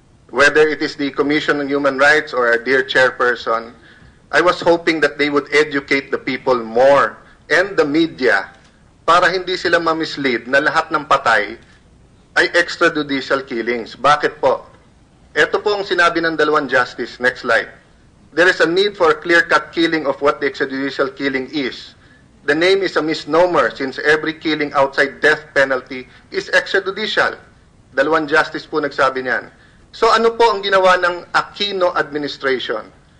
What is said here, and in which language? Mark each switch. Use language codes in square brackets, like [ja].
[en] Whether it is the Commission on Human Rights or our dear chairperson, I was hoping that they would educate the people more and the media [tl] para hindi sila mamislead na lahat ng patay ay [en] extrajudicial killings. [tl] Bakit po? Ito po ang sinabi ng dalawang justice. [en] Next slide. There is a need for a clear-cut killing of what the extrajudicial killing is. The name is a misnomer since every killing outside death penalty is extrajudicial. [tl] Dalawang justice po nagsabi niyan. So ano po ang ginawa ng Aquino administration?